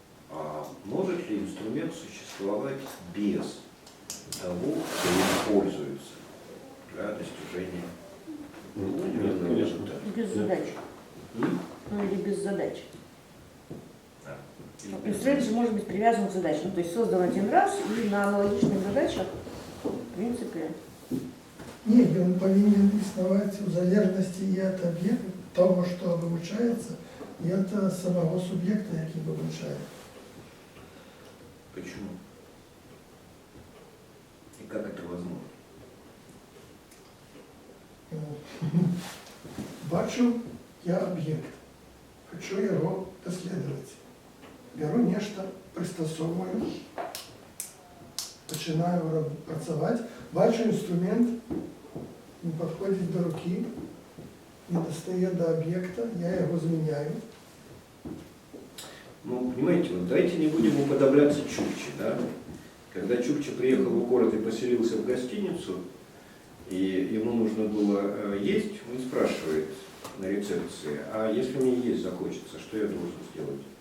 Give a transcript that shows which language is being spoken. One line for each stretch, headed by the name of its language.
Russian: А может ли инструмент существовать без того, кто им пользуется для достижения определенного результата? Без задач. Ну или без задач. Да. Инструмент же может быть привязан к задаче. Ну, то есть создан один раз и на аналогичных задачах, в принципе.
Ukrainian: Ні, він повинен існувати в залежності і від об'єкту, того, що вивчається, і від самого суб'єкта, який вивчає.
Russian: Почему? И как это возможно?
Ukrainian: Бачу я об'єкт, хочу його дослідувати. Беру нечто, пристосовую, починаю працювати, бачу інструмент, він підходить до руки, не достає до об'єкта, я його зміняю.
Russian: Ну, понимаете, вот давайте не будем уподобляться Чукче, да? Когда Чукче приехал в город и поселился в гостиницу, и ему нужно было есть, он спрашивает на рецепции, а если мне есть захочется, что я должен сделать?